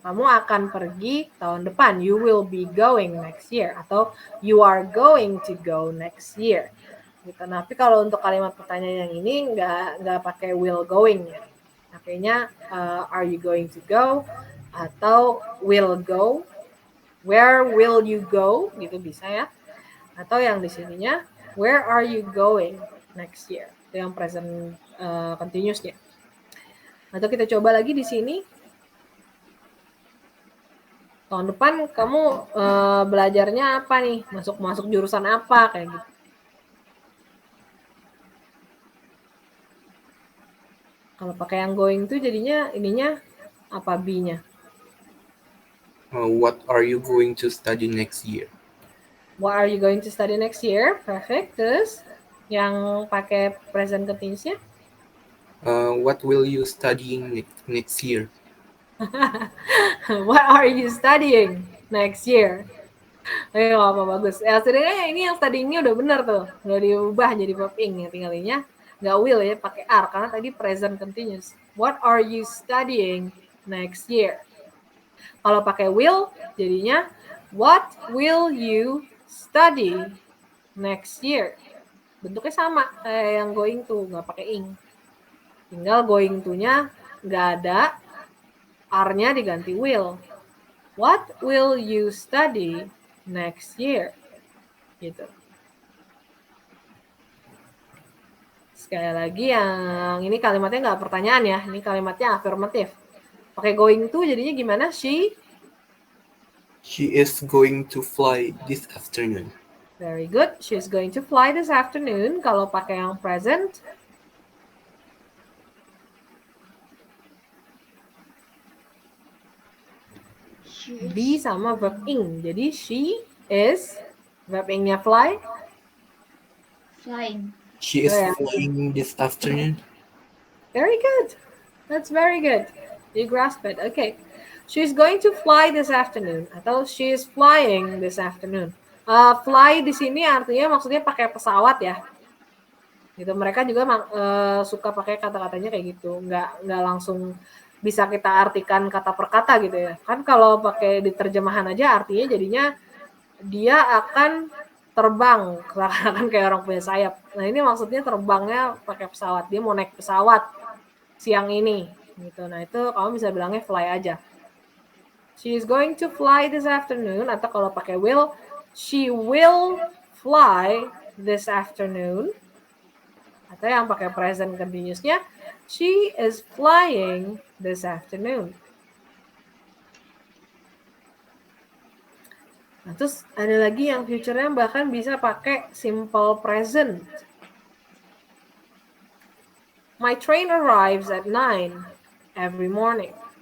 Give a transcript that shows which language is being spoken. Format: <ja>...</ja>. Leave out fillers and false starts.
<id>Kamu akan pergi tahun depan.</id> <en>You will be going next year. Atau you are going to go next year. Gitu.</en> <id>Nah, tapi kalau untuk kalimat pertanyaan yang ini nggak pakai will going ya.</id> <en>Pakainya are you going to go? Atau will go, where will you go, gitu bisa ya. Atau yang di sininya, where are you going next year?</en> <id>Itu yang present continuous-nya. Atau kita coba lagi di sini. Tahun depan kamu belajarnya apa nih? Masuk jurusan apa kayak gitu. Kalau pakai yang going to jadinya ininya apa be-nya?</id> <en>What are you going to study next year? What are you going to study next year?</en> <id>Perfect. Terus yang pakai present continuous-nya?</id> <en>What will you study next year? What are you studying next year?</en> <id>Ayo apa bagus. Ya sebenarnya ini yang studying-nya udah benar tuh. Udah diubah jadi verb ing ya tinggalnya. Nggak will ya pakai are karena tadi present continuous.</id> <en>What are you studying next year?</en> <id>Kalau pakai will jadinya</id> <en>what will you study next year?</en> <id>Bentuknya sama kayak yang going to, nggak pakai ing. Tinggal going to-nya nggak ada, are-nya diganti will.</id> <en>What will you study next year?</en> <id>Gitu. Sekali lagi yang ini kalimatnya nggak pertanyaan ya, ini kalimatnya afirmatif. Pakai going to jadinya gimana? She</id> <en>is going to fly this afternoon. Very good. She is going to fly this afternoon.</en> <id>Kalau pakai yang present, be sama verb ing. Jadi she is verb ingnya fly.</id> <en>Flying. She is flying this afternoon. Very good. That's very good. You grasp it. Okay. She's going to fly this afternoon. Atau she is flying this afternoon.</en> <id>Fly di sini artinya maksudnya pakai pesawat ya. Gitu. Mereka juga suka pakai kata-katanya kayak gitu. Nggak langsung bisa kita artikan kata per kata gitu ya. Kan kalau pakai di terjemahan aja artinya jadinya dia akan terbang, kan kayak orang punya sayap. Nah ini maksudnya terbangnya pakai pesawat. Dia mau naik pesawat siang ini, gitu. Nah itu kamu bisa bilangnya fly aja.</id> <en>She is going to fly this afternoon.</en> <id>Atau kalau pakai will,</id> <en>she will fly this afternoon.</en> <id>Atau yang pakai present continuous-nya,</id> <en>she is flying this afternoon.</en> <id>Nah, terus ada lagi yang future-nya bahkan bisa pakai simple present.</id> <en>My train arrives at 9 every morning.</en>